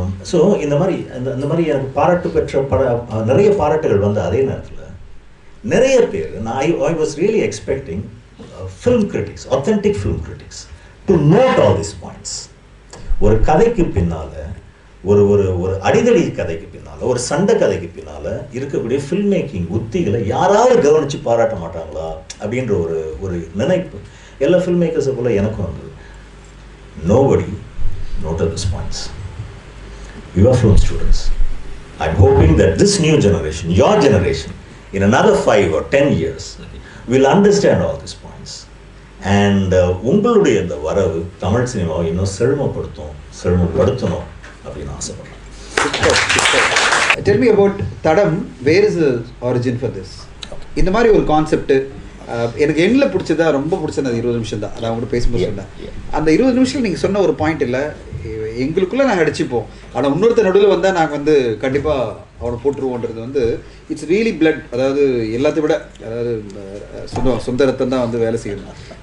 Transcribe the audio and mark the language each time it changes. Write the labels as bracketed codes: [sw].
[ta] So இந்த மாதிரி எனக்கு பாராட்டு பெற்ற நிறைய பாராட்டுகள் வந்து அதே நேரத்தில் நிறைய பேர் [en] I was really expecting film critics, authentic film critics to note all these points. [ta] ஒரு கதைக்கு பின்னால் ஒரு ஒரு ஒரு அடிதடி கதைக்கு பின்னால் ஒரு சண்டை கதைக்கு பின்னால் இருக்கக்கூடிய ஃபில்ம் மேக்கிங் உத்திகளை யாராவது கவனித்து பாராட்ட மாட்டாங்களா அப்படின்ற ஒரு நினைப்பு எல்லா ஃபில்ம் மேக்கர்ஸை போல் எனக்கும் வந்தது. [en] Nobody noted these points. You are film students. I'm hoping that this new generation, your generation, in another 5 or 10 years, will understand all these points. And [ta] உங்களுடைய இந்த வரவு தமிழ் சினிமாவை இன்னும் செழுமைப்படுத்தணும் அப்படின்னு ஆசைப்படுறேன். [en] Tell me about தடம். Where is the origin for this? [ta] இந்த மாதிரி ஒரு கான்செப்ட் எனக்கு எண்ணில் பிடிச்சதா ரொம்ப பிடிச்சது அது 20 நிமிஷம் தான். அதான் கூட பேசும்போது சொன்னேன். அந்த 20 நிமிஷம் நீங்கள் சொன்ன ஒரு பாயிண்ட் இல்லை, எங்களுக்குள்ளே நாங்கள் அடிச்சுப்போம், ஆனால் இன்னொருத்த நடுவில் வந்தால் நாங்கள் வந்து கண்டிப்பாக அவனை போட்டுருவோன்றது வந்து [en] It's really blood. [ta] அதாவது எல்லாத்தையும் விட அதாவது சொந்த ரத்தம் தான் வந்து வேலை செய்யணும்.